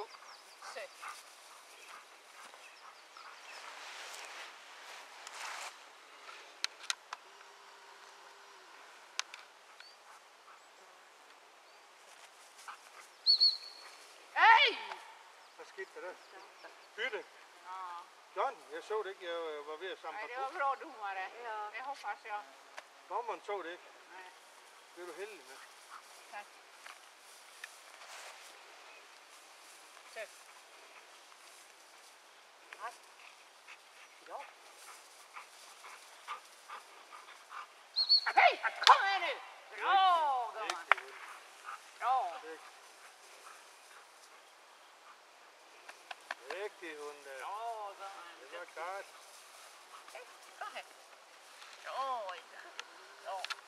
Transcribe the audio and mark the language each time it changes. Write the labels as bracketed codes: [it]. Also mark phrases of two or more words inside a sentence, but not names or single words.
[da] Se. Hey! Hvad skete der der? Bytte? Nå. John, jeg så det ikke. Jeg var ved at samle Nej, det papir. [sv] var bra du var det. Det hoppas jag. [da] Dommeren så det ikke. Nej. Det er du heldig med. [sv] Tack. Sätt. Ja. Okej, kom här nu! Bra, gumman. [da] Rigtig hund. [sv] Bra. [da] Rigtig hund der. [sv] Bra, gumman. [da] Det var klart. [sv] Kom här. Oj, ja.